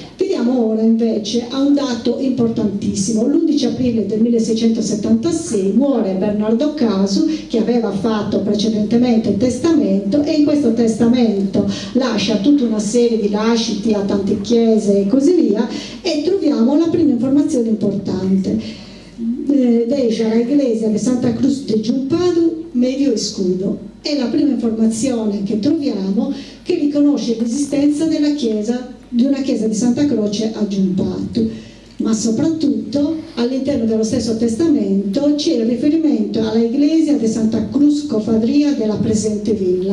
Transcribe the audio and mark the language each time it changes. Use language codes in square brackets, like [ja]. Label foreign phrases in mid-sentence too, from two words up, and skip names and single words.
[it] Vediamo ora invece a un dato importantissimo. L'11 aprile del 1676 muore Bernardo Casu, che aveva fatto precedentemente il testamento, e in questo testamento lascia tutta una serie di lasciti a tante chiese e così via, e troviamo la prima informazione importante. [es] Deja la iglesia di Santa Cruz de Jumpadu medio escudo. [it] È la prima informazione che troviamo che riconosce l'esistenza della chiesa, di una chiesa di Santa Croce a Giumpatu, ma soprattutto all'interno dello stesso testamento c'è il riferimento alla iglesia di Santa Cruz Cofadria della presente villa.